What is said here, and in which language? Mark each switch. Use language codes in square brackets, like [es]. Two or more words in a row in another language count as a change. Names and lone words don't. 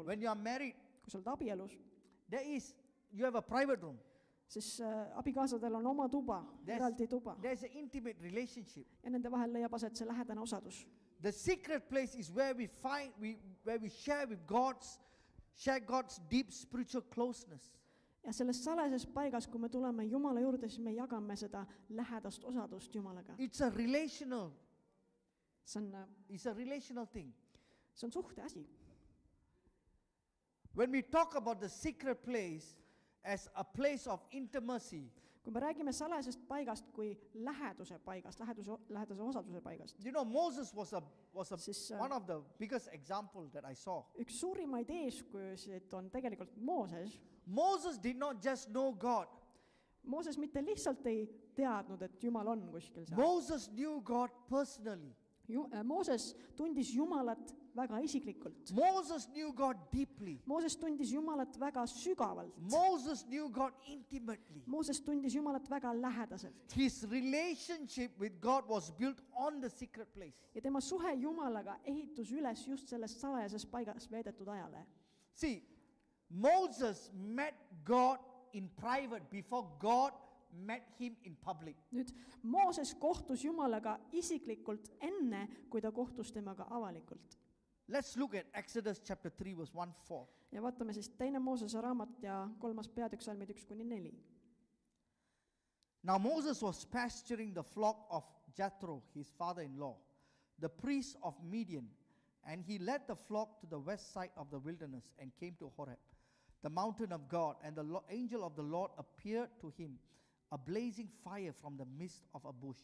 [en] When you are married, [et] Kui sa oled abielus, [en] you have a private room. [et] siis abikaasadel on oma tuba, eraldi tuba. [en] There's an intimate relationship. [et] Ja nende vahel leiab aset see lähedane osadus. [en] The secret place is where we share God's deep spiritual closeness. [et] Ja selles salajases paigas, kui me tuleme Jumala juurde, siis me jagame seda lähedast osadust Jumalaga. [en] It's a relational thing. [et] See on suhte asi. [en] When we talk about the secret place as a place of intimacy, [et] Kui me räägime salajasest paigast kui läheduse paigast, lähedase osaduse paigast, [en] you know, Moses was [et] Siis, [en] one of the biggest examples that I saw. [et] üks suurimaid eeskujusid on tegelikult Mooses. [en] Moses did not just know God. [et] Mooses mitte lihtsalt ei teadnud, et Jumal on kuskil seal. [en] Moses knew God personally. [et] Mooses tundis Jumalat väga isiklikult. [en] Moses knew God deeply. [et] Mooses tundis Jumalat väga sügavalt. [en] Moses knew God intimately. [et] Mooses tundis Jumalat väga lähedaselt. [en] His relationship with God was built on the secret place. [et] Ja tema suhe Jumalaga ehitus üles just selles salajases paigas veedetud ajale. [en] See, Moses met God in private before God met him in public. [et] Nüüd, Mooses kohtus Jumalaga isiklikult enne, kui ta kohtus temaga avalikult. [en] Let's look at Exodus chapter 3 verse 1-4. [et] Ja vaatame siis 2. Moosese raamat ja 3. peatükk salmid 1-4. [en] Now Moses was pasturing the flock of Jethro, his father-in-law, the priest of Midian, and he led the flock to the west side of the wilderness and came to Horeb, the mountain of God, and the angel of the Lord appeared to him, a blazing fire from the midst of a bush.